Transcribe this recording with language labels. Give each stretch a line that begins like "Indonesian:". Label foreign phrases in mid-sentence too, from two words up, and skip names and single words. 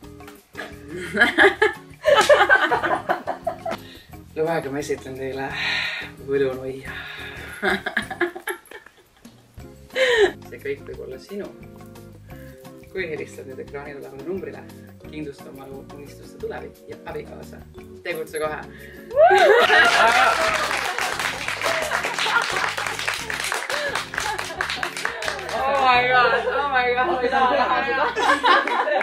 Estonian: Lubage, ma esitlen teile võlunuia. See kõik võib olla sinu. Kui helistad nüüd ekraanil olevale numbrile, kindlusta oma unistuste tulevik ja abikaasa. Tegutse kohe!
English: Oh my god,
Estonian: ma ei taha seda.